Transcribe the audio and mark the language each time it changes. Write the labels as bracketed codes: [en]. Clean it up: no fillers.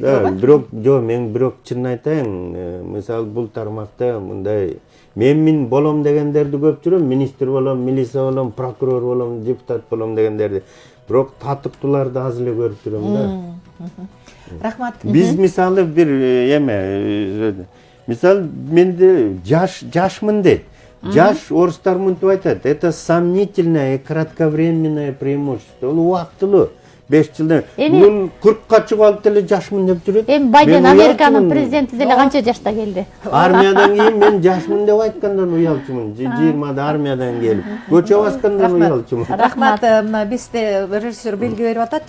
[ky] да, бирок мен бирок чынын айтайын, мисалы бул тармакта мындай мен болом дегендерди көп жүрөм, министр болом, милиция болом, прокурор болом, депутат болом дегендерди. Бирок татыктууларды аз эле көрүп жүрөм да. Рахмат. Биз мисалы бир эме, мисалы менде жашмын дейт. Жаш орустар мынтип айтат, [ru] это сомнительное и кратковременное преимущество. [ky] Ол убактылуу. 5 жылдан. Мун 40ка чыгып алып деле жашмын деп жүрөт. Эми Байден Американын президенти деле канча жашта келди? Армиядан кийин мен жашмын деп айткандан уялчумун. 20да армиядан келип, көчө баскандан уялчумун. Рахмат. Мына бизде режиссер белги берип атат.